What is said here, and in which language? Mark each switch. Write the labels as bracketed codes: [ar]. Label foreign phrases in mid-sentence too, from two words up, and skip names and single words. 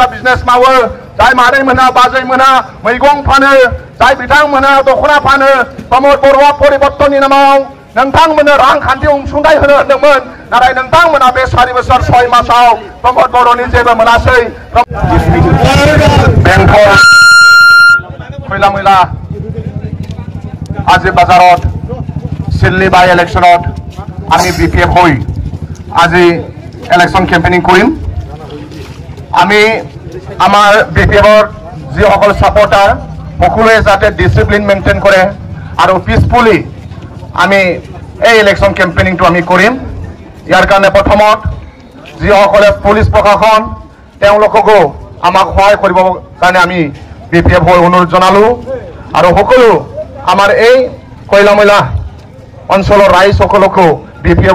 [brx] बिजनेस मावो जाय मादैमोना बाजैमोना मैगं फानो जाय बिथांमोना दख'ना फानो प्रमद बर'आ परिबर्तननि नामाव नोंथांमोननो रांखान्थि अनसुंथाइ होनो होदोंमोन नाथाय नोंथांमोना बे 4 बोसोर 6 मासाव प्रमद बर'नि जेबो मोनासै बेंटल खैला मैला [as] আজি বাজাৰত सिडनी बाय इलेक्शনত আমি বিপিএফ হৈ আজি ইলেকশন কেম্পেইনিং কৰিম আমি আমাৰ বিপিএফৰ যিসকল সাপোৰ্টাৰ সকলোৱে যাতে [en] discipline maintain [as] কৰে আৰু পিসফুলি আমি এই [en] election campaigningটো [as] আমি কৰিম ইয়াৰ কাৰণে প্ৰথমত যিসকলে পুলিচ প্ৰশাসন তেওঁলোককো আমাক সহায় কৰিব কাৰণে আমি বিপিএফ হৈ অনুৰোধ জনালো আৰু সকলো আমাৰ এই কয়লামৈলা অঞ্চলৰ ৰাইজ সকলকো বিপিএফ